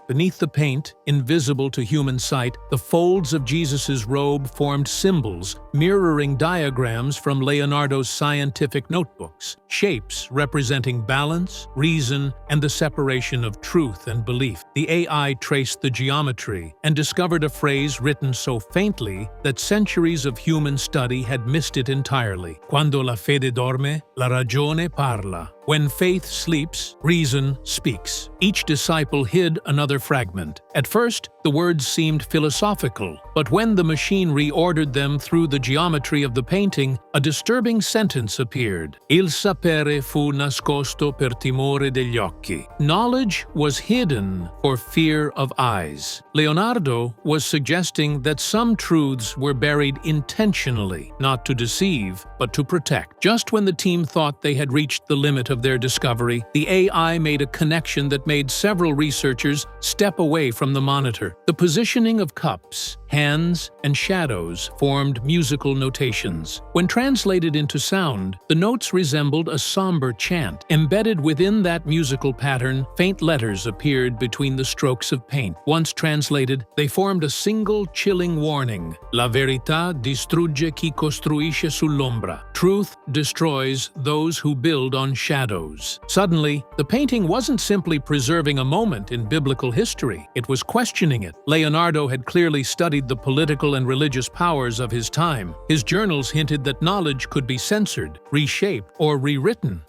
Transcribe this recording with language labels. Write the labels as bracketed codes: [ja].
[en] Beneath the paint, invisible to human sight, the folds of Jesus' robe formed symbols mirroring diagrams from Leonardo's scientific notebooks, shapes representing balance, reason, and the separation of truth and belief. The AI traced the geometry and discovered a phrase written so faintly that centuries of human study had missed it entirely. [it] Quando la fede dorme, la ragione parla. [en] When faith sleeps, reason speaks. Each disciple hid another fragment. At first, the words seemed philosophical, but when the machine reordered them through the geometry of the painting, a disturbing sentence appeared. [it] Il sapere fu nascosto per timore degli occhi. [en] Knowledge was hidden for fear of eyes. Leonardo was suggesting that some truths were buried intentionally, not to deceive, but to protect. Just when the team thought they had reached the limit of their discovery, the AI made a connection that made several researchers step away from the monitor. The positioning of cups, hands, and shadows formed musical notations. When translated into sound, the notes resembled a somber chant. Embedded within that musical pattern, faint letters appeared between the strokes of paint. Once translated, they formed a single chilling warning. [it] La verità distrugge chi costruisce sull'ombra. [en] Truth destroys those who build on shadows. Suddenly, the painting wasn't simply preserving a moment in biblical history. It was questioning it. Leonardo had clearly studied portrayed the political and religious powers of his time. His journals hinted that knowledge could be censored, reshaped, or rewritten.